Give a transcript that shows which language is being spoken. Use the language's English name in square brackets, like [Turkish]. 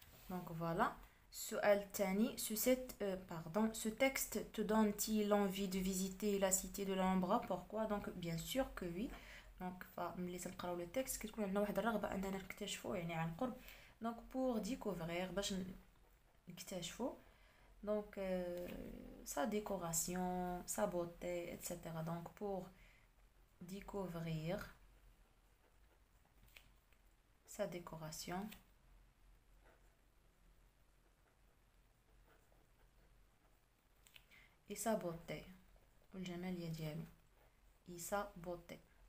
[French] donc voilà. [Arabic] السؤال الثاني [French] ce texte te donne-t-il envie de visiter la cité de l'Alhambra? pourquoi? donc bien sûr que oui. [Arabic] donc فملي تنقراو لو تكست كتكون عندنا واحد الرغبه اننا نكتشفوا يعني عن قرب [French] donc pour découvrir [Arabic] باش نكتشفوا [French] donc sa décoration, sa beauté, etc. donc pour découvrir sa décoration et sa beauté [Arabic] والجمالية ديالو [French] et sa beauté.